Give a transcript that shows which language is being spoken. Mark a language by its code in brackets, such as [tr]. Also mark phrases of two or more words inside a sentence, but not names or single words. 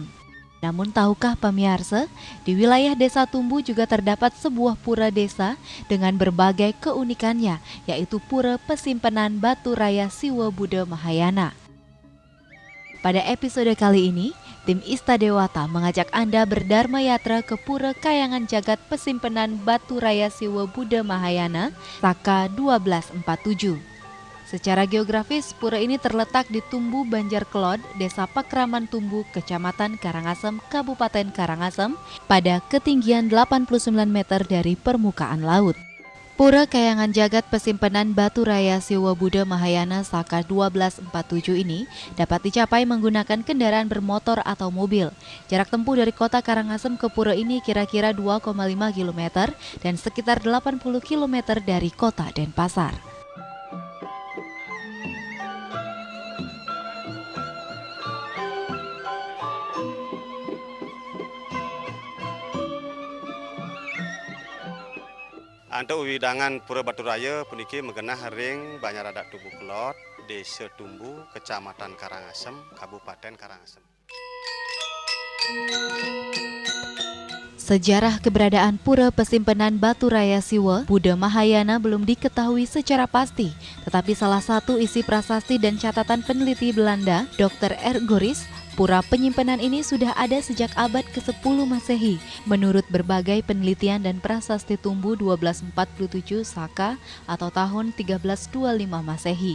[id] Namun tahukah pemirsa, di wilayah Desa Tumbu juga terdapat sebuah pura desa dengan berbagai keunikannya, yaitu Pura Pesimpenan Batu Raya Siwa Buddha Mahayana. Pada episode kali ini, tim Ista Dewata mengajak Anda berdharma yatra ke Pura Kayangan Jagat Pesimpenan Batu Raya Siwa Buddha Mahayana, Saka 1247. Secara geografis, pura ini terletak di Tumbu Banjar Kelod, Desa Pakraman Tumbu, Kecamatan Karangasem, Kabupaten Karangasem, pada ketinggian 89 meter dari permukaan laut. Pura Kayangan Jagat Pesimpenan Batu Raya Siwa Buddha Mahayana Saka 1247 ini dapat dicapai menggunakan kendaraan bermotor atau mobil. Jarak tempuh dari kota Karangasem ke pura ini kira-kira 2,5 km dan sekitar 80 km dari kota Denpasar. [ban] Untuk widangan Pura Batu Raya puniki mengenah ring Banjar Adat Tumbu Kelot, Desa Tumbu, Kecamatan Karangasem, Kabupaten Karangasem. [id] Sejarah keberadaan Pura Pesimpenan Batu Raya Siwa Buddha Mahayana belum diketahui secara pasti, tetapi salah satu isi prasasti dan catatan peneliti Belanda, Dr. R. Goris, pura penyimpanan ini sudah ada sejak abad ke-10 Masehi, menurut berbagai penelitian dan prasasti Tumbu 1247 Saka atau tahun 1325 Masehi.